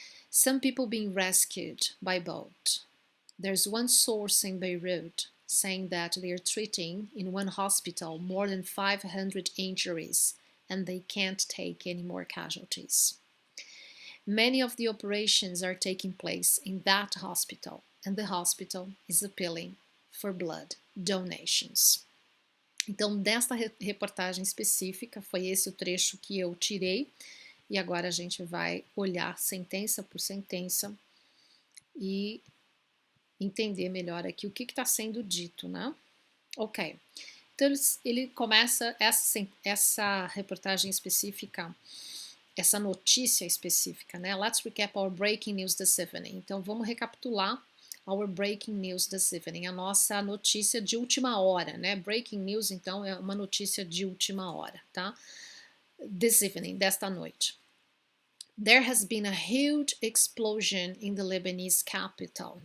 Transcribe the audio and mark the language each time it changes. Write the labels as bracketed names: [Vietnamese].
[English] Some people being rescued by boat. There's one source in Beirut saying that they are treating in one hospital more than 500 injuries and they can't take any more casualties. Many of the operations are taking place in that hospital, and the hospital is appealing for blood donations. [Portuguese] Então, desta reportagem específica, foi esse o trecho que eu tirei, e agora a gente vai olhar sentença por sentença e entender melhor aqui o que está sendo dito, né? Ok. Então, ele começa essa reportagem específica, essa notícia específica, né? [English] Let's recap our breaking news this evening. [Portuguese] Então, vamos recapitular [English] our breaking news this evening, [Portuguese] a nossa notícia de última hora, né? Breaking news, então, é uma notícia de última hora, tá? [English] This evening, [Portuguese] desta noite. [English] There has been a huge explosion in the Lebanese capital.